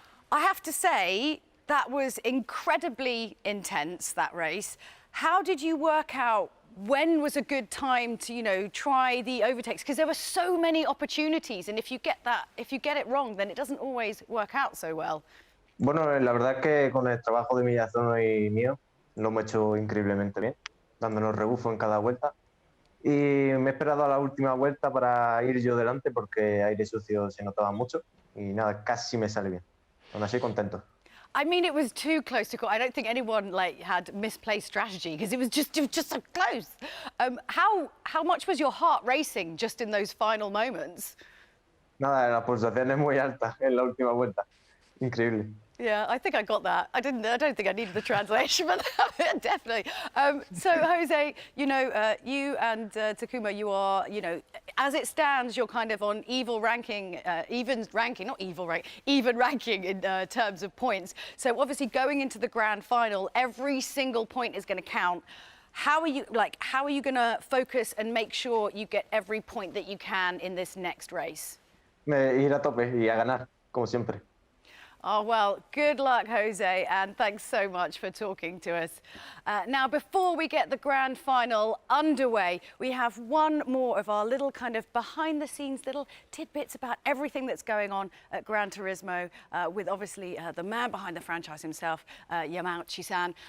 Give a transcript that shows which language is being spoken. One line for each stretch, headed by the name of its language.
English: I have to say, that was incredibly intense, that race. How did you work out when was a good time to, you know, try the overtakes? Because there were so many opportunities, and if you get it wrong, then it doesn't always work out so well.
Spanish: Bueno, la verdad es que con el trabajo de Miyazono y mío lo hemos hecho increíblemente bien, dándonos rebufo en cada vuelta. Y me he esperado a la última vuelta para ir yo delante porque aire sucio se notaba mucho y nada, casi me sale bien. Aún así, contento.
English: I mean, it was too close to call. I don't think anyone had misplaced strategy because it was just so close. How much was your heart racing just in those final moments?
Spanish: Nada, la pulsación es muy alta en la última vuelta. Increíble.
English: Yeah, I think I got that. I don't think I needed the translation for that. Definitely. So, Jose, you know, you and Takuma, you are, you know, as it stands, you're kind of on even ranking in terms of points. So, obviously, going into the grand final, every single point is going to count. How are you going to focus and make sure you get every point that you can in this next race?
Spanish: Ir a tope y a ganar, como siempre.
English: Oh, well, good luck, Jose, and thanks so much for talking to us. Now, before we get the grand final underway, we have one more of our little kind of behind-the-scenes little tidbits about everything that's going on at Gran Turismo with, obviously, the man behind the franchise himself, Yamauchi-san.